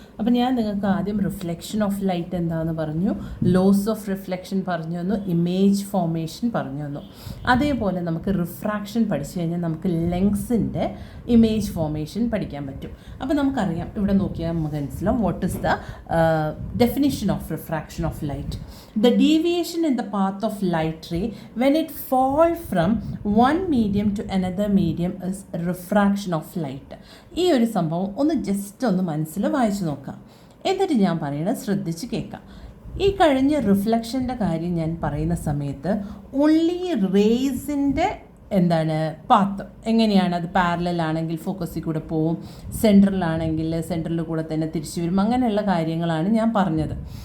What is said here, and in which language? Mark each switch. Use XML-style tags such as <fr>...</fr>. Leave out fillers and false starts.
<ml>അപ്പം ഞാൻ നിങ്ങൾക്ക് ആദ്യം റിഫ്ലക്ഷൻ ഓഫ് ലൈറ്റ് എന്താണെന്ന് പറഞ്ഞു, ലോസ് ഓഫ് റിഫ്ലക്ഷൻ പറഞ്ഞു തന്നു, ഇമേജ് ഫോർമേഷൻ പറഞ്ഞു തന്നു. അതേപോലെ നമുക്ക് റിഫ്രാക്ഷൻ പഠിച്ചു കഴിഞ്ഞാൽ നമുക്ക് ലെങ്സിൻ്റെ ഇമേജ് ഫോർമേഷൻ പഠിക്കാൻ പറ്റും. അപ്പോൾ നമുക്കറിയാം, ഇവിടെ നോക്കിയാൽ മനസ്സിലാവും</ml> <en>What is the definition of refraction of light. The deviation in the path of light ray when it falls from one medium to another medium is refraction of light.</en> <ml>ഈ ഒരു സംഭവം ഒന്ന് മനസ്സിൽ വായിച്ചു നോക്കാം, എന്നിട്ട് ഞാൻ പറയുന്നത് ശ്രദ്ധിച്ച് കേൾക്കാം. ഈ കഴിഞ്ഞ റിഫ്ലക്ഷൻ്റെ കാര്യം ഞാൻ പറയുന്ന സമയത്ത് ഓൺലി റേസിൻ്റെ പാത്ത് എങ്ങനെയാണ്, അത് പാരലൽ ഫോക്കസിൽ കൂടെ പോവും, സെൻട്രലാണെങ്കിൽ സെൻട്രലിൽ കൂടെ തന്നെ തിരിച്ചു വരും, അങ്ങനെയുള്ള കാര്യങ്ങളാണ് ഞാൻ പറഞ്ഞത്.</ml>